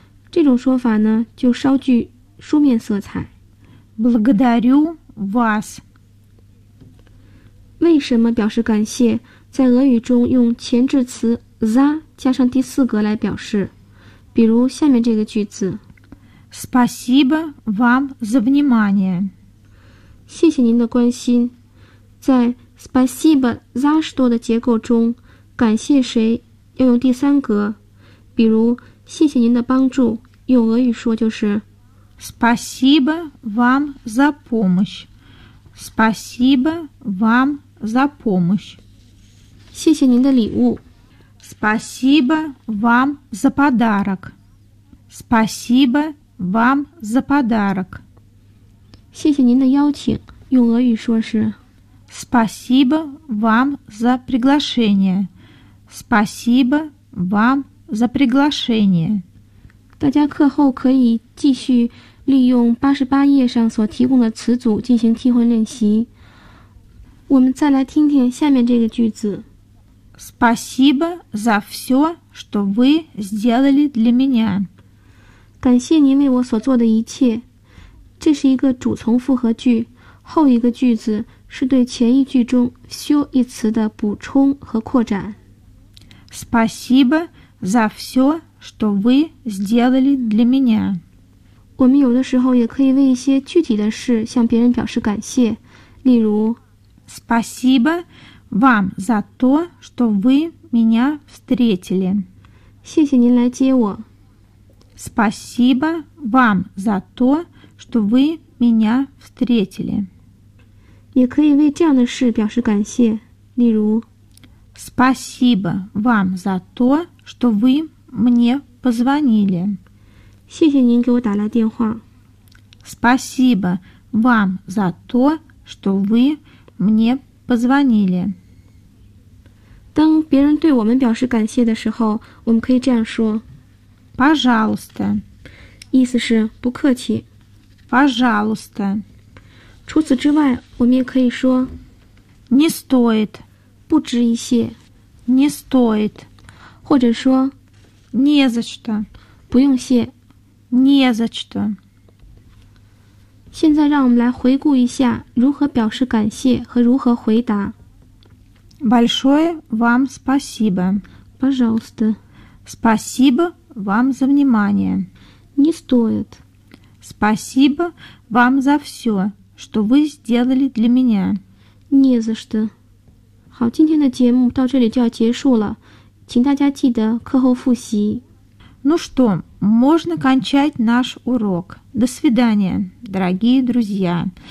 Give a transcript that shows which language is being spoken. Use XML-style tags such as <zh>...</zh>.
<zh>这种说法呢，就稍具书面色彩。</zh> <ru>Благодарю вас.</ru> <zh>为什么表示感谢，在俄语中用前置词 за 加上第四格来表示？比如下面这个句子。</zh> <ru>Спасибо вам за внимание.</ru> <zh>谢谢您的关心。在</zh> <ru>спасибо за что</ru> <zh>的结构中，感谢谁要用第三格，比如谢谢您的帮助，用俄语说就是</zh> <ru>Спасибо вам за помощь. Спасибо вам за помощь.</ru> <zh>谢谢您的礼物。</zh> <ru>Спасибо вам за подарок. Спасибо вам за подарок.</ru> <zh>谢谢您的邀请，用俄语说是</zh> <ru>Спасибо вам за приглашение. Спасибо вам за приглашение.</ru> <zh>大家课后可以继续利用88页上所提供的词组进行替换练习。我们再来听听下面这个句子。</zh> <ru>Спасибо за все, что вы сделали для меня.</ru> <zh>感谢您为我所做的一切。这是一个主从复合句，后一个句子是对前一句中 все 一词的补充和扩展。</zh> <ru>Спасибо за все, что вы сделали для меня.</ru> <zh>我们有的时候也可以为一些具体的事向别人表示感谢，例如</zh> <ru>Спасибо вам за то, что вы меня встретили.</ru> <zh>谢谢您来接我。</zh> <ru>Спасибо вам за то, что вы меня встретили.</ru> <zh>也可以为这样的事表示感谢，例如</zh> <ru>Спасибо вам за то, что вы мне позвонили.</ru> <zh>谢谢您给我打来电话。</zh> <ru>Спасибо вам за то, что вы мне позвонили.</ru> <zh>当别人对我们表示感谢的时候，我们可以这样说。</zh> <ru>Пожалуйста.</ru> <zh>意思是不客气。</zh> <ru>Пожалуйста.</ru> <zh>除此之外，我们也可以说。</zh> <ru>Не стоит.</ru> <zh>不值一谢</zh> <ru>не стоит</ru> <zh>或者说</zh> <ru>не за что</ru> <zh>不用谢</zh> <ru>не за что</ru> <zh>现在让我们来回顾一下如何表示感谢和如何回答</zh> <ru>большое вам спасибо пожалуйста спасибо вам за внимание не стоит спасибо вам за все что вы сделали для меня не за что</ru> <zh>好，今天的节目到这里就要结束了，请大家记得课后复习。</zh> <ru>Ну что, можно кончать наш урок. До свидания, дорогие друзья.</ru>